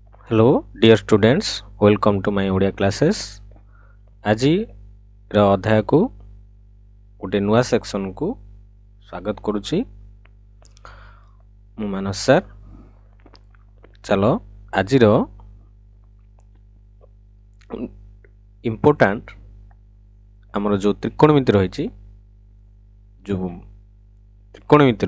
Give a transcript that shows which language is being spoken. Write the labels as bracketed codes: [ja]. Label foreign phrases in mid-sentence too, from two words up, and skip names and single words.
[en] Hello, dear students. Welcome to my Odia classes. [or] ଆଜି ର ଅଧ୍ୟାୟକୁ ଗୋଟେ ନୂଆ ସେକ୍ସନକୁ ସ୍ୱାଗତ କରୁଛି। ମୁଁ ମାନସ ସାର୍। ଚାଲ ଆଜିର ଇମ୍ପୋର୍ଟାଣ୍ଟ ଆମର ଯେଉଁ ତ୍ରିକୋଣମିତି ରହିଛି, ଯେଉଁ ତ୍ରିକୋଣମିତିର